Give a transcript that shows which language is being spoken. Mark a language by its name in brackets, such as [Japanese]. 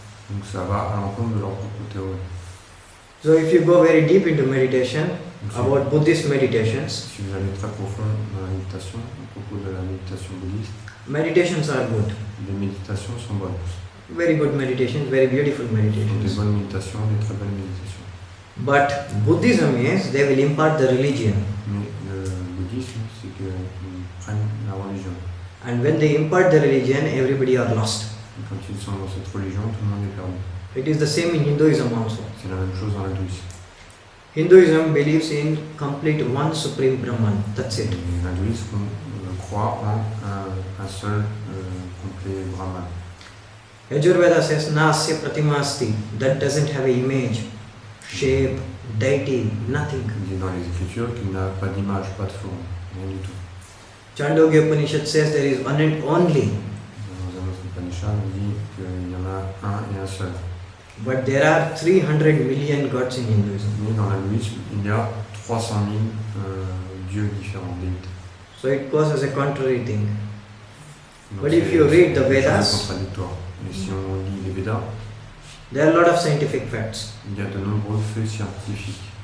[French] Donc ça va à l'encontre de leur propre théorie. [English] So if you go very deep into meditation, [French] Donc, [English] about Buddhist meditations, [French] si vous allez très profond dans la méditation, à propos de la méditation bouddhiste, [English] meditations are good. [French] les méditations sont bonnes. [English] Very good meditations, very beautiful [French] Ce sont des [English] meditations. [French] bonnes méditations, des très belles méditations. [English] But Buddhism is they will impart the religion. [French] Mais le bouddhisme, c'est qu'ils prennent la religion. [English] And when they impart the religion, everybody are lost. [French] Et quand ils sont dans cette religion, tout le monde est perdu. [English] It is the same in Hinduism also. [French] C'est la même chose dans l'hindouisme. [English] Hinduism believes in complete one supreme Brahman. That's it. [French] Et l'hindouisme croit en un seul complet Brahman. [English] Yajurveda says [Sanskrit] Nasya Pratima Asti. [English] That doesn't have an image, shape, deity, nothing. [French] Il dit dans les Écritures qu'il n'a pas d'image, pas de forme, rien du tout. [English] Chandogya Upanishad says there is one and only. [French] Dans un autre Upanishad, on dit qu'il y en a un et un seul. [English] But there are 300 million gods in Hinduism. [French] Mais dans l'hindouisme, il y a 300 000 dieux différents, déités. [English] So it goes as a contrary thing. [French] Donc [English] But if [French] c'est- [English] you read the [French] c'est quelque chose de [English] Vedas, [French] contradictoire. Et si on lit les Védas, [English] there are a lot of scientific facts. [French] il y a de nombreux faits scientifiques.